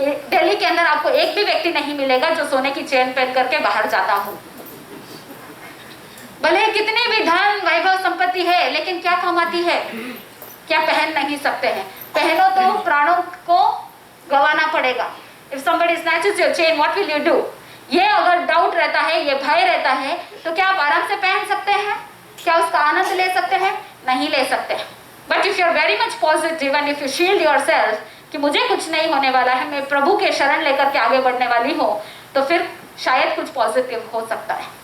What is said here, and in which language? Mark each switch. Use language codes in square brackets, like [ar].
[hi] दिल्ली के अंदर आपको एक भी व्यक्ति नहीं मिलेगा जो सोने की चेन पहन करके बाहर जाता हो। भले कितनी भी धन वैभव संपत्ति है, लेकिन क्या काम आती है? क्या पहन नहीं सकते हैं। पहनो तो प्राणों को गंवाना पड़ेगा। [en] If somebody snatches your chain, what will you do? [hi] ये अगर डाउट रहता है, ये भय रहता है, तो क्या आप आराम से पहन सकते हैं? क्या उसका आनंद ले सकते हैं? नहीं ले सकते। [en] but if you are very much positive and if you shield yourself [hi] कि मुझे कुछ नहीं होने वाला है, मैं प्रभु के शरण लेकर के आगे बढ़ने वाली हूँ, तो फिर शायद कुछ पॉजिटिव हो सकता है।